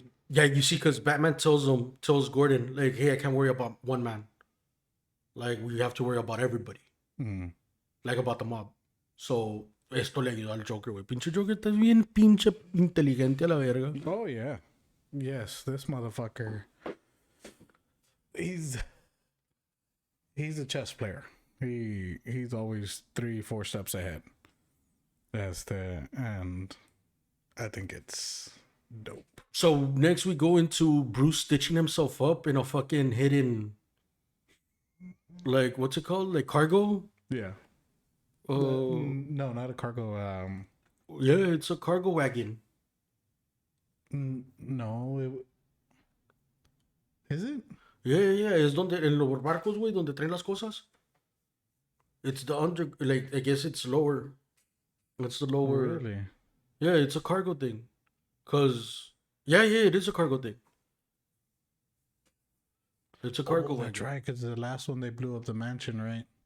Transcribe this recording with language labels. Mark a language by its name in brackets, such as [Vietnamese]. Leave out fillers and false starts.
[English] Yeah, you see, because Batman tells Gordon, like, hey, I can't worry about one man. Like, we have to worry about everybody. Like, about the mob. [Spanish] So, esto le ayudó al Joker, güey. Pinche Joker, estás bien pinche inteligente a la verga. [English] Oh, yeah. Yes, this motherfucker. He's a chess player. He's always 3-4 steps ahead. And I think it's dope. So next we go into Bruce stitching himself up in a fucking hidden, like, what's it called? Like cargo? Yeah. Oh, No, not a cargo. yeah, it's a cargo wagon. No. Is it? Yeah. [Spanish] Es donde, en los barcos, güey, donde traen las cosas. [English] It's the like, I guess it's lower. It's the lower. Really? Yeah, it's a cargo thing. Cause, yeah, it is a cargo thing. It's a cargo wagon. That's right, because the last one they blew up the mansion, right?